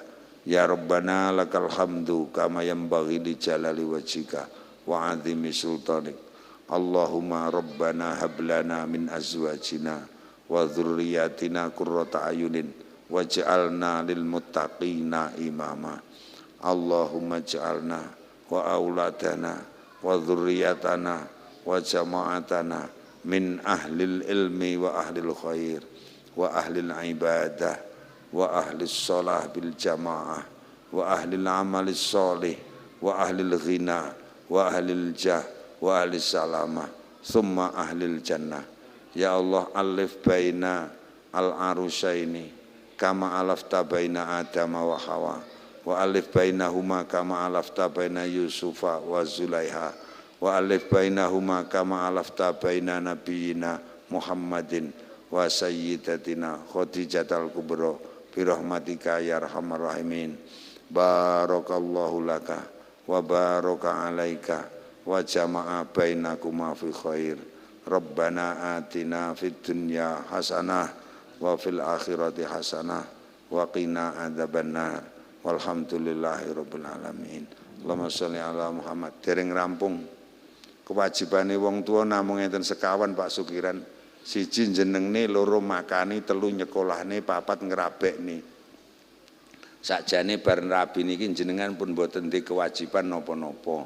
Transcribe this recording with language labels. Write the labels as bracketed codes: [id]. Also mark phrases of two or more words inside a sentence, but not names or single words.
[ar] يا ربنا لك الحمد كما ينبغي لجلال وجهك وعظيم سلطانك. اللهم ربنا هب لنا من أزواجنا وذرياتنا قرة أعين واجعلنا للمتقين إماما. اللهم اجعلنا وأولادنا وذرياتنا وجماعتنا من أهل العلم وأهل الخير وأهل العبادة وأهل الصلاة بالجماعة وأهل العمل الصالح وأهل الغنى وأهل الجاه وأهل السلامة ثم أهل الجنة. يا الله ألّف بين العروسين كما ألّفت بين آدم وحواء وألّف بينهما كما ألّفت بين يوسف وزليخا وألّف بينهما كما ألّفت بين نبينا محمد وسيدتنا خديجة الكبرى برحمتك يا أرحم الراحمين. بارك الله لك وبارك عليك وجمع بينكما في خير. ربنا آتنا في الدنيا حسنة وفي الآخرة حسنة وقنا عذاب النار. والحمد لله رب العالمين. اللهم صل على محمد. [jv] Dereng rampung kewajibane wong tua namung enten sekawan Pak Sukiran. Siji jenengne, loro makani, telu nyekolahne, papat ngrabekne. Sakjane bar rabi niki jenengan pun mboten ndek kewajiban napa-napa.